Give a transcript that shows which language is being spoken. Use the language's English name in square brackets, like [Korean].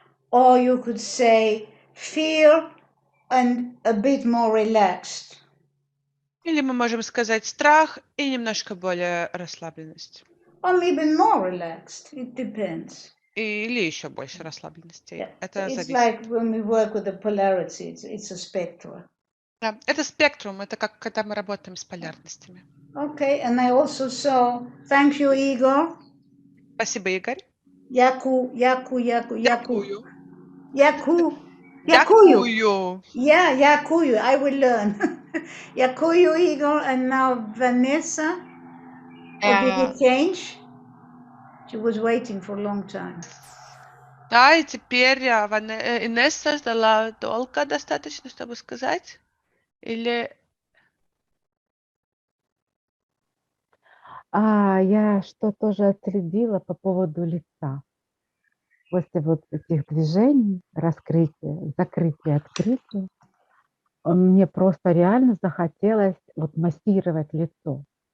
[English] Or you could say fear and a bit more relaxed. [Russian] Или мы можем сказать страх и немножко более расслабленность. [English] Or even more relaxed, it depends. [Russian] Или еще больше расслабленности. [English] Yeah. [Russian] Это [English] It's [Russian] зависит. [English] like when we work with the polarity, it's a spectrum. [Russian] Да, это спектрум, это как когда мы работаем с полярностями. [English] Okay, and I also saw, thank you, Igor. [Russian] Спасибо, Игорь. Yaku. [Ukrainian] Дякую. [English] Yakuyu. Yeah, Yakuyu. I will learn. Yakuyu, Igor, and now Vanessa. Or did it change? She was waiting for a long time. [Russian] Да, и теперь Инесса ждала долго достаточно, чтобы сказать? Или... Я что тоже отследила по поводу лица. После вот этих движений, раскрытия, закрытия, открытия, мне просто реально захотелось вот массировать лицо.